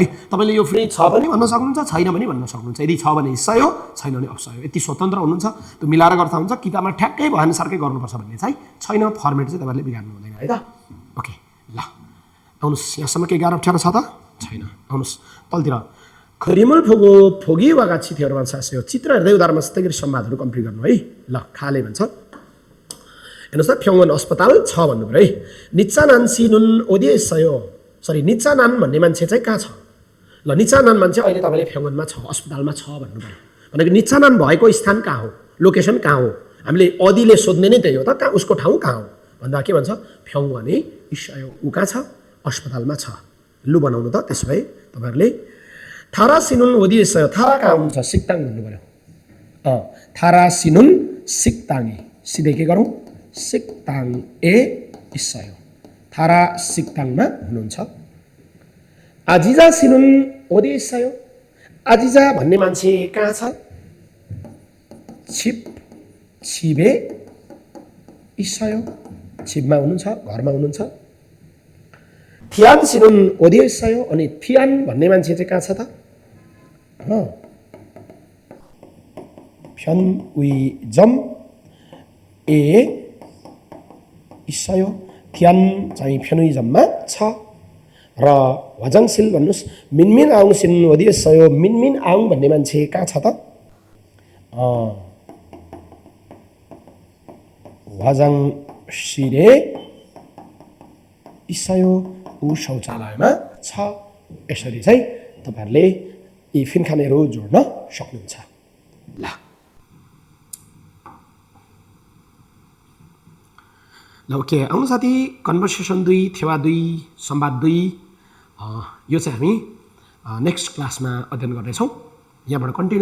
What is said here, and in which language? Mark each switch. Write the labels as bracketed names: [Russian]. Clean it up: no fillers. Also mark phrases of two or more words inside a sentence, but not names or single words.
[Nepali] तपाईँले यो फ्री छ पनि भन्न सक्नुहुन्छ, छैन पनि भन्न सक्नुहुन्छ। यदि छ भने हिस्सा हो, छैन भने अप्सयो, यति स्वतन्त्र हुनुहुन्छ। त्यो मिलाएर गर्दा हुन्छ, किताबमा ठ्याक्कै भएअनुसारकै गर्नुपर्छ भन्ने चाहिँ छैन। फर्मेट चाहिँ तपाईँहरूले बिगार्नु हुँदैन है त। ओके ल आउनुहोस्, यहाँसम्म केही गाह्रो अप्ठ्यारो छ त? छैन। आउनुहोस् तलतिर। [Korean] 그림을 보고 보기와 같이 대화를 하세요. [Nepali] चित्र हेर्दै उदाहरणमा जस्तै गरी संवादहरू कम्प्लिट गर्नु है। ल खाले भन्छ। हेर्नुहोस् त, 병원 अस्पताल छ भन्नु पर्यो है। [Korean] निचानान 씨는 어디에 있어요? [Nepali] सरी, निचानान भन्ने मान्छे चाहिँ कहाँ छ? ल निचानान मान्छे अहिले तपाईँले 병원मा छ, अस्पतालमा छ भन्नु पर्यो। भनेको निचानान भएको स्थान कहाँ हो, लोकेसन कहाँ हो? हामीले अदिले सोध्ने नै त्यही हो त, कहाँ उसको ठाउँ कहाँ हो भन्दा के भन्छ? [Korean] 병원에 있어요। [Nepali] ऊ कहाँ छ? अस्पतालमा छ। लु बनाउनु त त्यसो भए तपाईँहरूले। [Korean] 타라 씨는 어디에 있어요? [Nepali] 타라 कहाँ हुन्छ? 식당 भन्नु पर्यो। [Korean] 타라 씨는 식당에, [Nepali] सिधै के गरौँ? [Korean] 식당에 있어요। 타라 [Nepali] 식당मा हुनुहुन्छ [Korean] 아지자 씨는 어디에 있어요? [Nepali] 아지자 भन्ने मान्छे कहाँ छ [Korean] 집에 있어요 [Nepali] 집मा हुनुहुन्छ घरमा हुनुहुन्छ [Korean] 피안 씨는 어디에 있어요? [Nepali] अनि 피안 भन्ने मान्छे चाहिँ कहाँ छ त [Korean] 편의점에 있어요. [Nepali] 피안 चाहिँ 편의점मा छ र 화장실 भन्नुस् [Korean] 민민 아웅 씨는 어디에 있어요? [Nepali] 민민 아웅 भन्ने मान्छे कहाँ छ त [Korean] 화장실에 있어요. [Nepali] ऊ शौचालयमा छ यसरी चाहिँ तपाईहरुले यी फिनखानेहरु जोड्न सक्नुहुन्छ ल ल ओके आउनु साथी कन्भर्सेसन 2 थेवा 2 संवाद 2 यो चाहिँ हामी [English] next classमा [Nepali] अध्ययन गर्नेछौँ यहाँबाट कन्टिन्यू